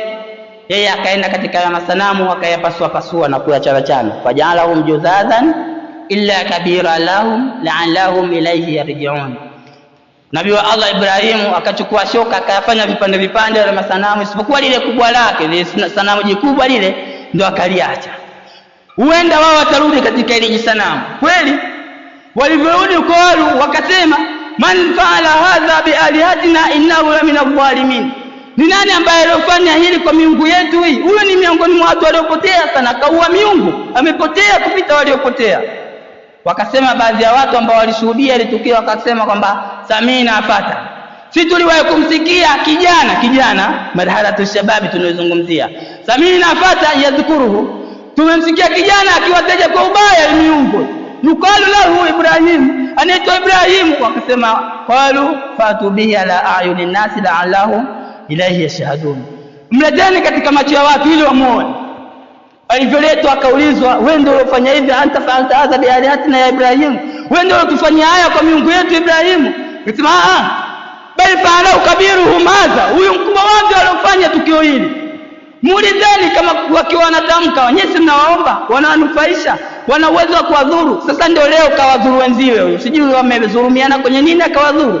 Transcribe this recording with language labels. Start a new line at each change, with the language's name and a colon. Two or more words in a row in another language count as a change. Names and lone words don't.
Swahili: Yeye akaenda katika ya masanamu akayapasua pasua na kuyachana,
Arabic: فجعلهم جذاذا إلا كبيرا لهم لعلهم إليه يرجعون.
Swahili: Nabii wa Allah Ibrahim akachukua shoka akayafanya vipande vipande vya masanamu, isipokuwa lile kubwa lake, lile sanamu jikubwa lile ndio akaliacha. Huenda wao watarudi katika ile sanamu. Kweli walivyorudi kwa wakasema,
Arabic: من فعل هذا بآلهتنا إنه لمن الظالمين.
Swahili: Ni nani ambaye alifanya hili kwa miungu yetu hii? Huyo ni miongoni mwa watu waliopotea sana, kaua miungu, amepotea kupita waliopotea. Wakasema baadhi ya watu ambao walishuhudia ile tukio, wakasema kwamba
Arabic: سمعنا فتى,
Swahili: sisi tuliwahi kumsikia kijana
Arabic: مرحلة الشباب
Swahili: tunayozungumzia,
Arabic: سمعنا فتى يذكره,
Swahili: tumemsikia kijana akiwataja kwa ubaya miungu,
Arabic: يقال له إبراهيم,
Swahili: anaitwa Ibrahim.
Arabic: Wakasema قالوا فأتوا به على أعين الناس لعله إليه يشهدون,
Swahili: mleteni katika macho ya watu ili wamuone. Alivyoletwa akaulizwa, wewe ndio ulifanya hivi?
Arabic: أنت فعلت هذا بآلهتنا يا إبراهيم,
Swahili: wewe ndio ulitufanyia haya kwa miungu yetu Ibrahim? Akasema
Arabic: بل فعله كبيرهم هذا,
Swahili: huyu mkubwa wao aliyofanya tukio hili. Muulizeni kama wakiwa wanatamka, wenyesi mnawaomba, wanawanufaisha, wana uwezo wa kuwadhuru. Sasa ndio leo kawadhuru wenziwe, huyu sijui wamedhulumiana kwenye nini akawadhuru.